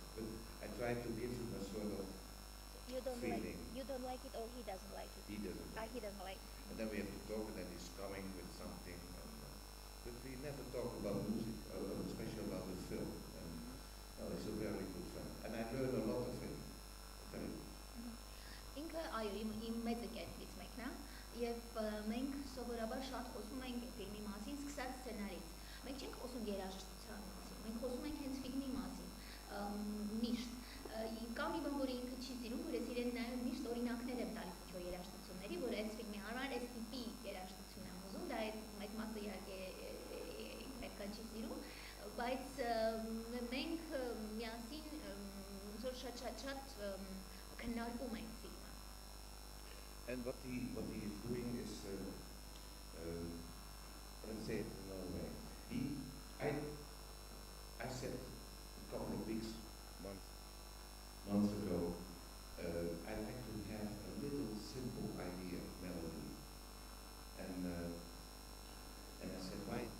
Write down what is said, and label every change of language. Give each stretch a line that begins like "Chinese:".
English: But I try to give him a sort of feeling. You don't like it, or he doesn't like it. He doesn't. He doesn't like it. And then we have to talk, and then he's coming with something. But we never talk about music, especially about the film. And he's a very good friend, and I learn a lot of him.
Armenian: Ինքը այո, իմ մեծ ընկերներից մեկն է, եւ մենք սովորաբար շատ խոսում ենք ֆիլմի մասին, սկսած սցենարից։ Մենք չենք խոսում երաժշտության մասին, մենք խոսում ենք հենց ֆիլմի մասին, միշտ։ Կա մի բան, որը ինքը չի սիրում, որ ես իրեն նայում միշտ օրինակներ եմ տալիս ինչ-որ երաժշտությունների, որ այս ֆիլմի համար այս տիպի երաժշտություն եմ ուզում, դա այդ մասը իհարկե ինքը չի սիրում, բայց մենք միասին ոնց որ շատ քննարկում ենք ֆիլմը։
English: And what he is doing is, let's say it another way. I said a couple of months ago, I like to have a little simple idea, melody, and I said, why?